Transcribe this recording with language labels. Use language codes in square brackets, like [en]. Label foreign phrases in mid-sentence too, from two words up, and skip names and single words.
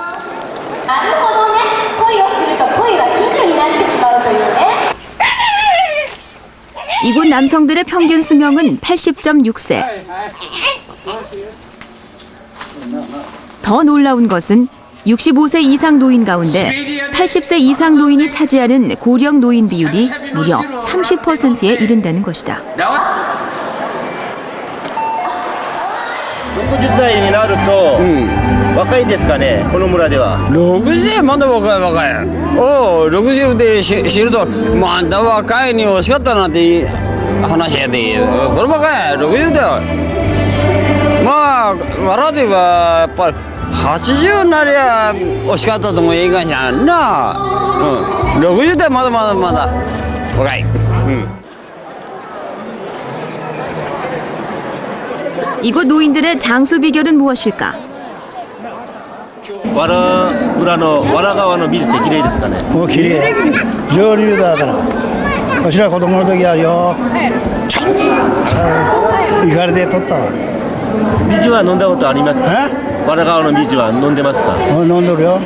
[ko] 이곳 남성들의 평균 수명은 80.6세. 더 놀라운 것은 65세 이상 노인 가운데 80세 이상 노인이 차지하는 고령 노인 비율이 무려 30%에 이른다는 것이다. [ja] 60 歳になると、若いんですかね、この村では。60まだ若い。60で死ぬと、まだ若いに惜しかったなんて話やで、そればかり60だよ。まあ、笑ではやっぱり80になりゃ惜しかったとも言いがんやんな。60でまだ若い。 [ko] 이곳 노인들의 장수 비결은 무엇일까? [ja] わら村のわら川の水って綺麗ですかね。もう綺麗。上流だから。わしら子供の時はよ、ちゃ行かれて取ったわ。水は飲んだことありますか？わら川の水は飲んでますか？飲んどるよ。